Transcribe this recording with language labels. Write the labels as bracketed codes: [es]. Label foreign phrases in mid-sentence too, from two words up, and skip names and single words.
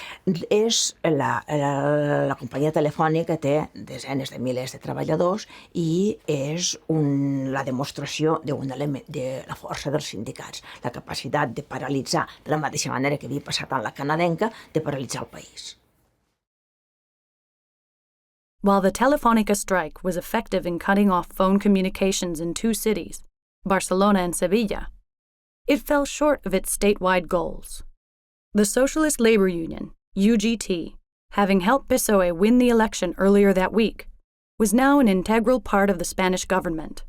[ca] La companyia telefònica té desenes de milers de treballadors i és la demostració de la força dels sindicats, la capacitat de paralitzar, de la mateixa manera que havia passat amb la canadenca, de paralitzar el país. [en] While the Telefónica strike was effective in cutting off phone communications in two cities, Barcelona and Sevilla, it fell short of its statewide goals. The Socialist Labor Union, UGT, having helped PSOE win the election earlier that week, was now an integral part of the Spanish government.